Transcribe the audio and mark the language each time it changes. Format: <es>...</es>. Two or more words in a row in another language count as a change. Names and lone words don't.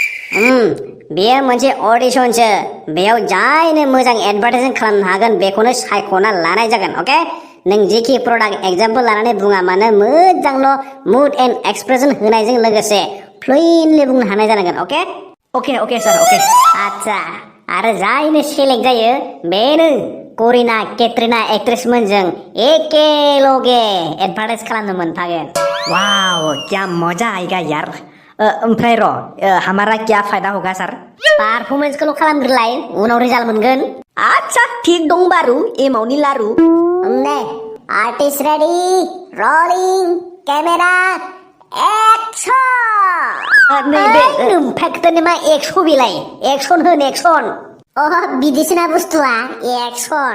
<brx>बेयो मोनसे अडिशनसो बेयाव जायनो मोजां एडभार्टाइजिं खालामनो हागोन बेखौनो सायख'ना लानाय जागोन अके नों जेखि प्रडाक्ट एग्जाम्पल लानानै बुङा मानो मोजांल'</brx> <en>mood and expression</en> <brx>होनायजों लोगोसे फ्लुयेन्टलि बुंनो हानाय जानांगोन अके अके सार अके आच्छा आरो जायनो सेलेक्ट जायो बेनो करिना केट्रिना एक्ट्रेसमोनजों एकेलगे एडभार्टाइज खालामनो मोनफागोन</brx> <hi>वाव क्या मजा आएगा यार ओमफ्राय हमारा क्या फायदा होगा सर</hi> <brx>पारफरमेन्सखौल' खालामग्रोलाय उनाव रिजाल्ट मोनगोन आच्छा ठीक दं बारु एमावनि लारु</brx> <en>the artist ready rolling camera action</en> <brx>फेक्टरनि मा एक्सन बिलाय एक्सन होन एक्सन बिदिसोना बुस्थुआ एक्सन</brx>